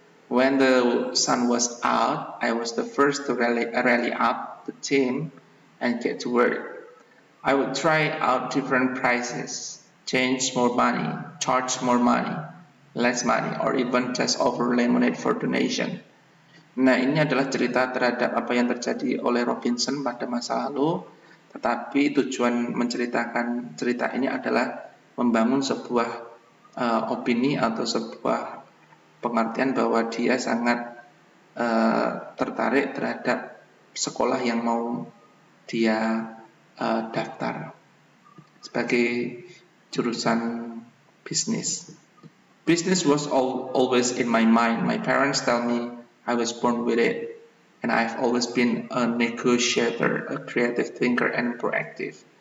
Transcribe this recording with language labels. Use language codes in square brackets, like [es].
[en] When the sun was out, I was the first to rally up the team and get to work. I would try out different prices, change more money, charge more money, less money, or even just offer lemonade for donation. [id] Nah, ini adalah cerita terhadap apa yang terjadi oleh Robinson pada masa lalu, tetapi tujuan menceritakan cerita ini adalah membangun sebuah opini atau sebuah pengertian bahwa dia sangat tertarik terhadap sekolah yang mau dia daftar sebagai jurusan bisnis. [en] Business was always in my mind. My parents tell me I was born with it, and I've always been a negotiator, a creative thinker, and proactive.